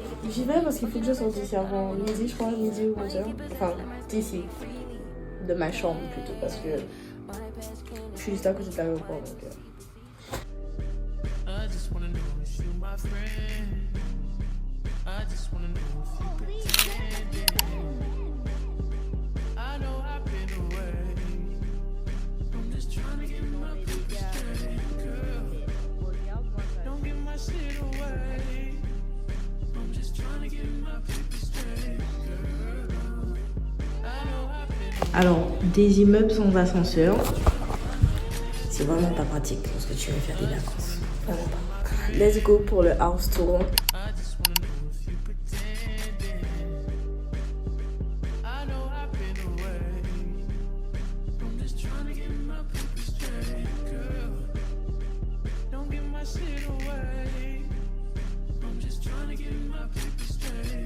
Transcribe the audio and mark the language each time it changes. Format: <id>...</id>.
<fr>J'y vais parce qu'il faut que je sorte d'ici avant midi, je crois, midi ou 11h. Enfin, d'ici. De ma chambre plutôt, parce que je suis juste à côté de l'aéroport. Donc,</fr> <en>I just wanna know if you my friend. I just wanna know if you pretending. I know I've been away. I'm just trying to get my paper straight, girl. Don't give my shit away. I'm just trying to get my paper straight, girl. I know I've been away.</en> <fr>Alors, des immeubles sans ascenseur, c'est vraiment pas pratique lorsque tu veux faire des vacances. Vraiment pas.</fr> <en>Let's go</en> <fr>pour le</fr> <en>house tour. I just wanna know if you pretending. I know I've been away. I'm just trying to get my paper straight, girl. Don't give my shit away. I'm just trying to get my paper straight.</en>